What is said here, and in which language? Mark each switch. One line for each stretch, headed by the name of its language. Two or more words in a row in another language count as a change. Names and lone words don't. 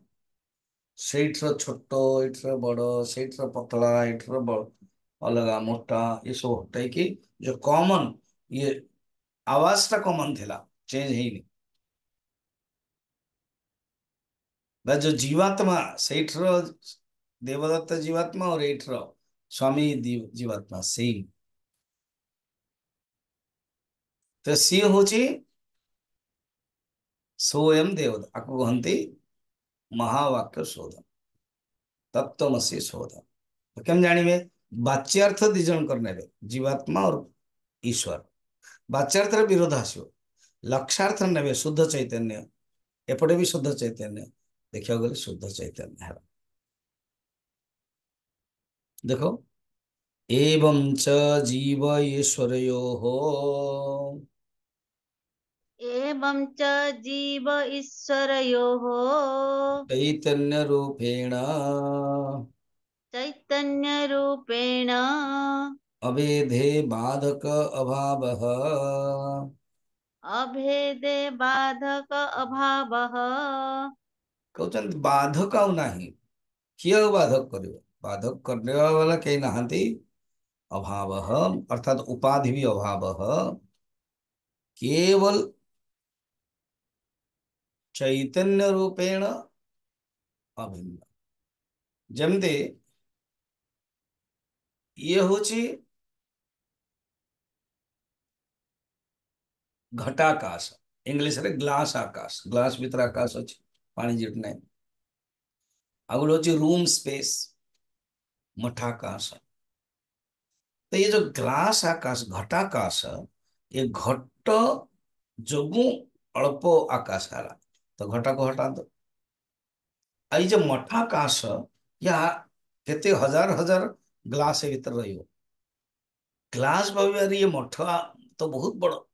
Odia: ସେଇଠିର ଛୋଟ, ଏଇଠିର ବଡ, ସେଇଠିର ପତଳା, ଏଇଠିର ଅଲଗା ମୋଟା, ଏସବୁ ହଟେଇକି ଯୋଉ କମନ, ଇଏ ଆୱାଜ ଟା କମନ ଥିଲା, ଚେଞ୍ଜ ହେଇନି। ବା ଯୋଉ ଜୀବାତ୍ମା, ସେଇଠିର ଦେବଦତ୍ତ ଜୀବାତ୍ମା और ଏଇଠିର ସ୍ୱାମୀ ଜୀବାତ୍ମା ସେଇ। ତ ସିଏ ହଉଛି
Sanskrit: स्वयं देवता।
Odia: ଆକୁ କହନ୍ତି ମହାବାକ୍ୟ ଶୋଧ, ତତ୍ତ୍ୱମସୀ ଶୋଧ। ତ କେମିତି ଜାଣିବେ? ବାଚ୍ୟାର୍ଥ ଦି ଜଣଙ୍କର ନେବେ, ଜୀବାତ୍ମା और ଈଶ୍ୱର। ବାଚ୍ୟାର୍ଥରେ ବିରୋଧ ଆସିବ। ଲକ୍ଷ୍ୟାର୍ଥ ନେବେ ଶୁଦ୍ଧ ଚୈତନ୍ୟ, ଏପଟେ ବି ଶୁଦ୍ଧ ଚୈତନ୍ୟ। ଦେଖିବାକୁ ଗଲେ ଶୁଦ୍ଧ ଚୈତନ୍ୟ ହେଲା। ଦେଖो,
Sanskrit: एवं च जीव ईश्वरयोः एवं च जीव ईश्वरयोः चैतन्य रूपेण चैतन्यरूपेण अभेदे बाधक अभावः। अभेदे बाधक अभावः।
Odia: କହୁଛନ୍ତି ବାଧକ ଆଉ ନାହିଁ। କିଏ ଆଉ ବାଧକ କରିବ? ବାଧକ କରିବା ବାଲା କେହି ନାହାନ୍ତି। ଅଭାବଃ ଅର୍ଥାତ ଉପାଧି ବି ଅଭାବଃ, କେବଳ
Sanskrit: ଚୈତନ୍ୟ ରୂପେଣ ଅଭିନ୍ନ।
Odia: ଯେମିତି ଇଏ ହଉଛି ଘଟାକାଶ, ଇଂଲିଶରେ ଗ୍ଲାସ ଆକାଶ। ଗ୍ଲାସ ଭିତରେ ଆକାଶ ଅଛି, ପାଣି ଯୋଉଠି ନାହିଁ। ଆଉ ଗୋଟେ ହଉଛି
English: room space,
Odia: ମଠାକାଶ। ତ
Hindi: ये जो
Odia: ଗ୍ଲାସ ଆକାଶ, ଘଟାକାଶ, ଏ ଘଟ ଯୋଗୁଁ ଅଳ୍ପ ଆକାଶ ହେଲା, ତ ଘଟାକୁ ହଟାନ୍ତୁ। ଆଉ ଏଇ ଯୋଉ ମଠାକାଶ, ୟା କେତେ ହଜାର ହଜାର ଗ୍ଲାସ ଭିତରେ ରହିବ। ଗ୍ଲାସ ଭାବିବାରେ ଇଏ ମଠ ତ ବହୁତ ବଡ।